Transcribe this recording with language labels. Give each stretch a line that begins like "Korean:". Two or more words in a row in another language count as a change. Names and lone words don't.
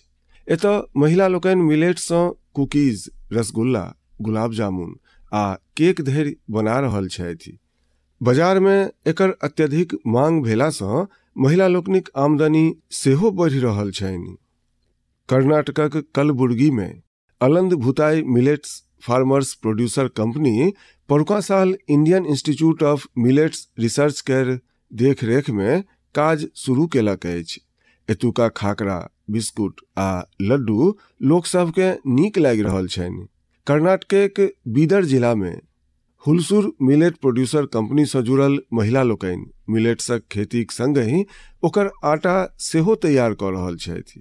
Maithili: एतऽ महिला लोकनि मिलेट सँ कुकीज, रसगुल्ला, गुलाब जामुन आ केक धरि बना रहल छथि। बाजार में एकर अत्यधिक मांग भेला सँ महिला लोकनिक आमदनी सेहो बढ़ि रहल छनि। कर्नाटकक कलबुर्गी में अलंद भुताई मिलेट्स फार्मर्स प्रोड्यूसर कंपनी परुका साल इंडियन इंस्टीट्यूट ऑफ मिलेट्स रिसर्च केर देखरेख में काज शुरू केलक अछि। एतुका खाकरा, बिस्कुट आ लड्डू लोक सब के नीक लागि रहल छनि। कर्नाटकक बीदर जिला में हुलसूर मिलेट प्रोड्यूसर कंपनी सँ जुड़ल महिला लोकनि मिलेट्सक खेतीक संगहि ओकर आटा सेहो तैयार कऽ रहल छथि।